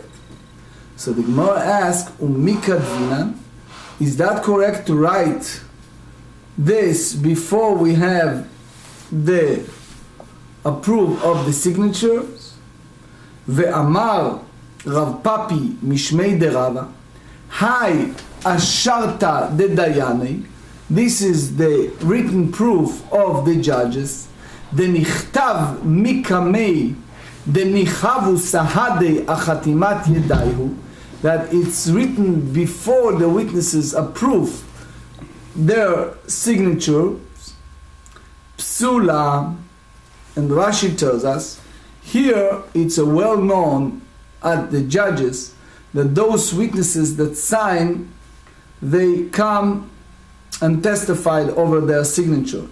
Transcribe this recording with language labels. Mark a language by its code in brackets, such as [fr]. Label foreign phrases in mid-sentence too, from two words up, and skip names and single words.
[en] So the Gemara asks, Umikadvinan, is that correct to write this before we have the approve of the signatures? [arc] ואמר רב פפי משמיה דרבא האי אשרתא דדייני. [en] This is the written proof of the judges. [arc] דנכתב מקמי דניחבו סהדי החתימת ידייהו, [en] that it's written before the witnesses approve their signatures. Psula, and Rashi tells us here it's a well known at the judges that those witnesses that sign, they come and testified over their signatures.